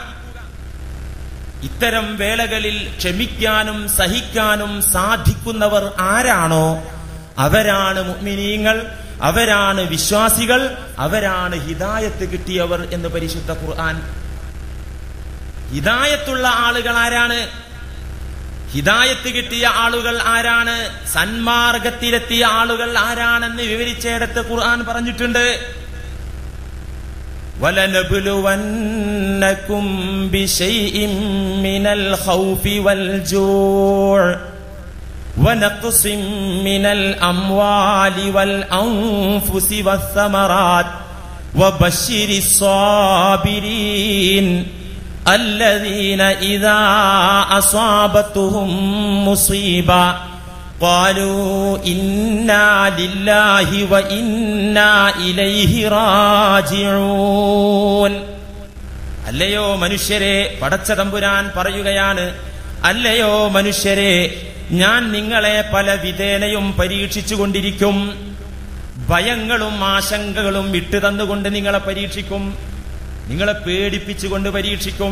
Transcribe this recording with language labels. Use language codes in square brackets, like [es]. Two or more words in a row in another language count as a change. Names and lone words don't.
[ml] ഇത്തരം വേളകളിൽ ക്ഷമിക്കാനും സഹിക്കാനും സാധിക്കുന്നവർ ആരാണോ അവരാണ് മുഅ്മിനീങ്ങൾ, അവരാണ് വിശ്വാസികൾ, അവരാണ് ഹിദായത്ത് കിട്ടിയവർ എന്ന് പരിശുദ്ധ ഖുർആൻ. ഹിദായത്തുള്ള ആളുകൾ ആരാണ്? ഹിദായത്ത് കിട്ടിയ ആളുകൾ ആരാണ്? സന്മാർഗത്തിലെത്തിയ ആളുകൾ ആരാണെന്ന് വിവരിച്ചെടുത്ത് ഖുർആൻ പറഞ്ഞിട്ടുണ്ട്. [ar] وَلَنَبْلُوَنَّكُمْ بِشَيْءٍ مِّنَ الْخَوْفِ وَالْجُوعِ وَنَقْصٍ مِّنَ الْأَمْوَالِ وَالْأَنفُسِ وَالثَّمَرَاتِ وَبَشِّرِ الصَّابِرِينَ الَّذِينَ إِذَا أَصَابَتْهُم مُّصِيبَةٌ قالوا إنا لله وإنا إليه راجعون. [ml] അല്ലയോ മനുഷ്യരെ, പടച്ച തമ്പുരാൻ പറയുകയാണ്, അല്ലയോ മനുഷ്യരെ, ഞാൻ നിങ്ങളെ പല വിധേനയും പരീക്ഷിച്ചു കൊണ്ടിരിക്കും. ഭയങ്ങളും ആശങ്കകളും വിട്ടു തന്നുകൊണ്ട് നിങ്ങളെ പരീക്ഷിക്കും, നിങ്ങളെ പേടിപ്പിച്ചുകൊണ്ട് പരീക്ഷിക്കും.